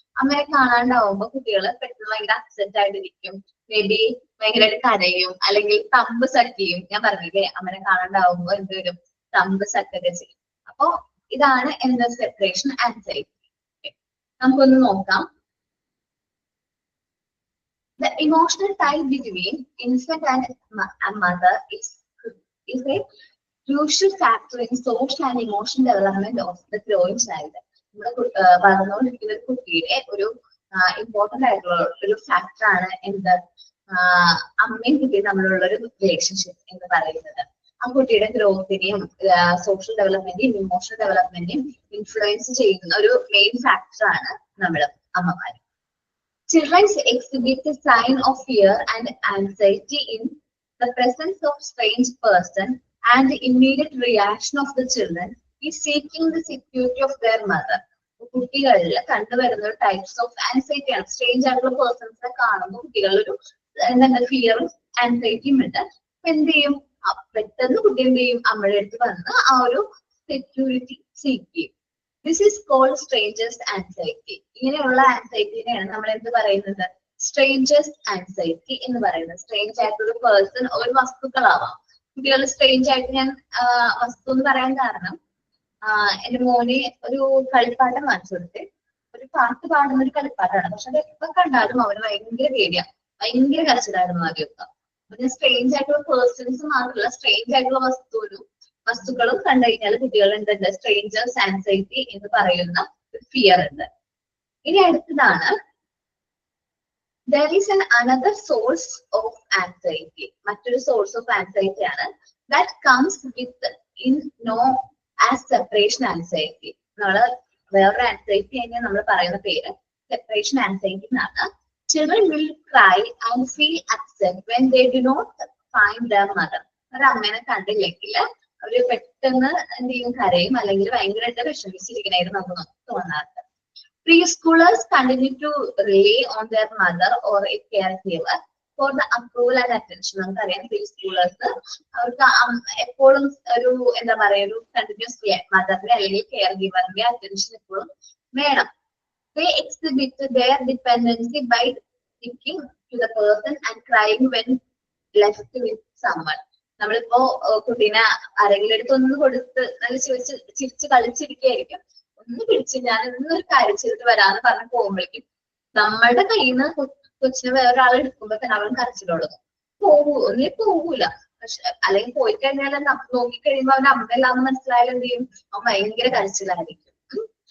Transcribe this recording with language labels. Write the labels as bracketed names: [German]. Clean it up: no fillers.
[Malayalam] അമ്മയെ കാണാണ്ടാവുമ്പോൾ കുട്ടികൾ പെട്ടെന്ന് ഭയങ്കര അപ്സെറ്റ് ആയിട്ടിരിക്കും, മേ ബി ഭയങ്കരമായിട്ട് കരയും, അല്ലെങ്കിൽ തമ്പ് സക്കിയും. ഞാൻ പറഞ്ഞില്ലേ അമ്മനെ കാണാണ്ടാവുമ്പോൾ എന്തുവരും, തമ്പ് സക്കൊക്കെ ചെയ്യും. അപ്പോ ഇതാണ് എന്താ സെപ്പറേഷൻ ആൻസൈറ്റി. നമുക്കൊന്ന് നോക്കാം. [English] The emotional tie between infant and mother is a crucial factor in social and emotional development of the growing child. [Malayalam] നമ്മുടെ വളർന്നുകൊണ്ടിരിക്കുന്ന ഒരു കുട്ടിയുടെ ഒരു ഇമ്പോർട്ടന്റ് ആയിട്ടുള്ള ഒരു ഫാക്ടർ ആണ് എന്ത്, അമ്മയും കുട്ടിയും തമ്മിലുള്ള ഒരു റിലേഷൻഷിപ്പ് എന്ന് പറയുന്നത്. ആ കുട്ടിയുടെ ഗ്രോത്തിനെയും സോഷ്യൽ ഡെവലപ്മെന്റെയും ഇമോഷണൽ ഡെവലപ്മെന്റെയും ഇൻഫ്ലുവൻസ് ചെയ്യുന്ന ഒരു മെയിൻ ഫാക്ടർ ആണ് നമ്മൾ അമ്മമാർ. [English] Children exhibit a sign of fear and anxiety in the presence of strange person, and the immediate reaction of the children is seeking the security of their mother. [Malayalam] കുട്ടികളിൽ കണ്ടുവരുന്ന ഒരു types of anxiety ആണ്. Strange ആയിട്ടുള്ള പേഴ്സൺസിനെ കാണുമ്പോൾ കുട്ടികളിലൊരു എന്താണ് ഫിയറും ആൻസൈറ്റിയും ഉണ്ട്. അപ്പൊ എന്ത് ചെയ്യും, പെട്ടെന്ന് കുട്ടി എന്ത് ചെയ്യും, അമ്മയുടെ അടുത്ത് വന്ന് ആ ഒരു സെക്യൂരിറ്റി സീക്ക് ചെയ്യും. [English] This is called strangers anxiety. [Malayalam] ഇങ്ങനെയുള്ള ആൻസൈറ്റിനെയാണ് നമ്മൾ എന്ത് പറയുന്നത്, സ്ട്രേഞ്ചേഴ്സ് ആൻസൈറ്റി എന്ന് പറയുന്നത്. സ്ട്രേഞ്ച് ആയിട്ടുള്ള പേഴ്സൺ ഒരു വസ്തുക്കളാവാം. കുട്ടികൾ സ്ട്രേഞ്ച് ആയിട്ട് ഞാൻ വസ്തു എന്ന് പറയാൻ കാരണം എന്റെ മോനെ ഒരു കളിപ്പാട്ടം വാങ്ങിച്ചു കൊടുത്ത്, ഒരു പാട്ട് പാടുന്ന ഒരു കളിപ്പാട്ടാണ്. പക്ഷെ അത് എപ്പോ കണ്ടാലും അവന് ഭയങ്കര പേടിയാ, ഭയങ്കര കരച്ചിലായിരുന്നു ആദ്യമൊക്കെ. പിന്നെ സ്ട്രേഞ്ച് ആയിട്ടുള്ള പേഴ്സൺസ് മാത്രമല്ല, സ്ട്രേഞ്ച് ആയിട്ടുള്ള വസ്തുക്കളും കണ്ടു കഴിഞ്ഞാൽ കുട്ടികൾ എന്തുണ്ട്, സ്ട്രേഞ്ചേഴ്സ് ആൻസൈറ്റി എന്ന് പറയുന്ന ഫിയർ ഉണ്ട്. ഇനി അടുത്തതാണ് [English] there is another source of anxiety. [Malayalam] മറ്റൊരു [English] Source of anxiety ആണ് that comes with known as separation anxiety. [Malayalam] നമ്മള് വേറൊരു ആൻസൈറ്റി കഴിഞ്ഞാൽ നമ്മൾ പറയുന്ന പേര് സെപ്പറേഷൻ ആൻസൈറ്റി എന്നാണ്. [English] Children will cry and feel upset when they do not find their mother. [Malayalam] ഒരു അമ്മേനെ കണ്ടില്ലെങ്കിൽ അവര് പെട്ടെന്ന് എന്ത് ചെയ്യും, കരയും, അല്ലെങ്കിൽ ഭയങ്കരമായിട്ട് വിഷമിച്ചിരിക്കണായിരുന്നു നമുക്ക് തോന്നാറുണ്ട്. [English] Preschoolers continue to rely on their mother or a caregiver for the approval and attention. [Malayalam] നമുക്കറിയാം പ്രീസ്കൂളേഴ്സ് അവർക്ക് എപ്പോഴും ഒരു എന്താ പറയുക, ഒരു കണ്ടിന്യൂസ് മദറിന്റെ അല്ലെങ്കിൽ കെയർ ഗിവറിന്റെ അറ്റൻഷൻ എപ്പോഴും വേണം. [English] They exhibit their dependency by sticking to the person and crying when left with someone. [Malayalam] നമ്മളിപ്പോ കുട്ടീനെ ആരെങ്കിലും അടുത്ത് ഒന്ന് കൊടുത്ത് നല്ല ചിരിച്ച് കളിച്ചിരിക്കുകയായിരിക്കും. ഒന്ന് പിടിച്ച് ഞാൻ ഇന്നൊരു കാര്യം ചെയ്തിട്ട് വരാന്ന് പറഞ്ഞ് പോകുമ്പോഴേക്കും നമ്മളുടെ കയ്യിൽ നിന്ന് കൊച്ചിനെ വേറൊരാൾ എടുക്കുമ്പോ തന്നെ അവൻ കരച്ചിലുള്ളത് ഒന്നേ പോകൂല. പക്ഷെ അല്ലെങ്കിൽ പോയി കഴിഞ്ഞാൽ നോക്കി കഴിയുമ്പോ അവൻ അമ്മയില്ലാന്ന് മനസ്സിലായാലും എന്ത് ചെയ്യും, അവൻ ഭയങ്കര കരച്ചിലായിരിക്കും.